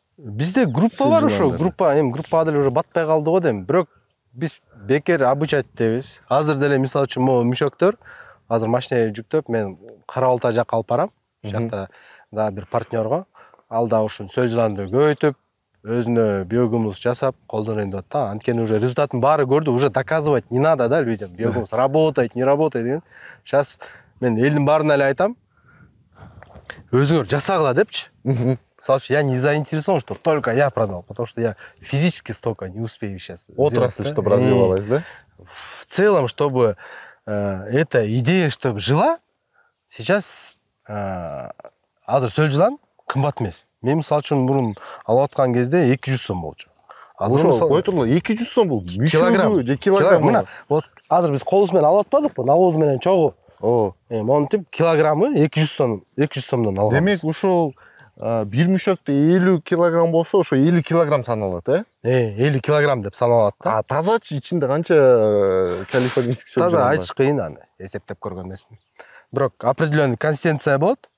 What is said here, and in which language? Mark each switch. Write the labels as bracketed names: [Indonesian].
[Kyrgyz] Бизде группа бар ошо, группага деле уже батпай калды го дейм. Бирок биз бекер обучать этебиз. Азыр деле мисалы үчүн могу мүшөктөр азыр машинеге жүктөп мен Кара Балта жакка алып барам. Жакта да бир партнерго ал да ушун сөл жыланды көбөйтүп, өзүнө биогумус жасап колдонойм деп атат. Анткени уже результатын баары көрдү, [Russian] уже доказывать не надо да людям. [Kyrgyz] Биогумус [Russian] работает, не работает [Kyrgyz] деген. Сейчас мен элдин баарына эле айтам. Өзүңөр жасагыла депчи. Мисалы үчүн [Russian] я не заинтересован, что только я продал, потому что я физически столько не успею сейчас. Отрасль, чтобы развивалась, да? В целом, чтобы эта идея, чтобы жила, сейчас [Kyrgyz] азыр сөл жылан кымбат эмес. Мен мисалы үчүн мурун алып аткан кезде 200 сом болчу. Азыр кой турула 200 сом бул. Килограмм же килограмм. Мына вот азыр биз колубуз менен алып атпадыкпы? Навоз монтип чогуу. Монтип килограммы 200 сомдон алган. Демек ушул бир мүшөктө 50 килограмм болсо, ошо 50 килограмм саналат, 50 килограмм деп саналат да. Тазачы ичинде канча калифорнийский сөл жылан бар? Таза айтыш кыйын аны, эсептеп көргөн эмесмин. Бирок определенный консистенция болот.